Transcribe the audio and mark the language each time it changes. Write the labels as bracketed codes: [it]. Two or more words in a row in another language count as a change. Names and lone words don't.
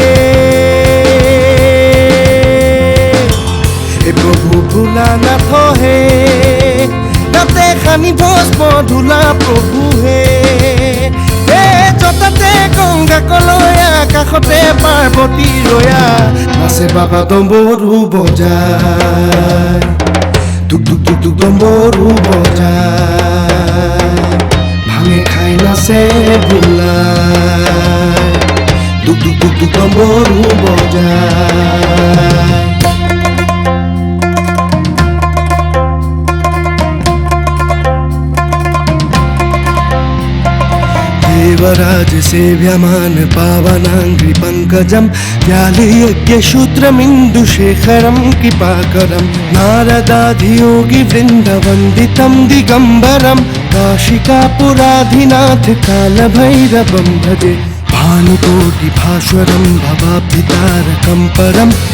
[as] প্ৰভু ভোলানাথ হে তাতে খানি ভস্ম ধূলা প্ৰভু হে জটাতে গংগা কলয়া কাষতে পাৰ্বতী ৰয়া নাচে বাবা ডম্বৰু বজাই দুক দুক দুক দুক ডম্বৰু বজাই ভাঙে খাই নাচে বোলাই দুক দুক দুক দুক ডম্বৰু বজাই [sa] देवराज सेव्यमान पावनांग्रि पंकजम व्यालि यज्ञशूत्रमिन्दुशेखरं कृपाकरं नारदाधियोगी वृन्दवन्दितं दिगम्बरं काशिकापुराधिनाथ कालभैरवं भजे भानुकोटिभास्वरं भवाब्धितारकं परं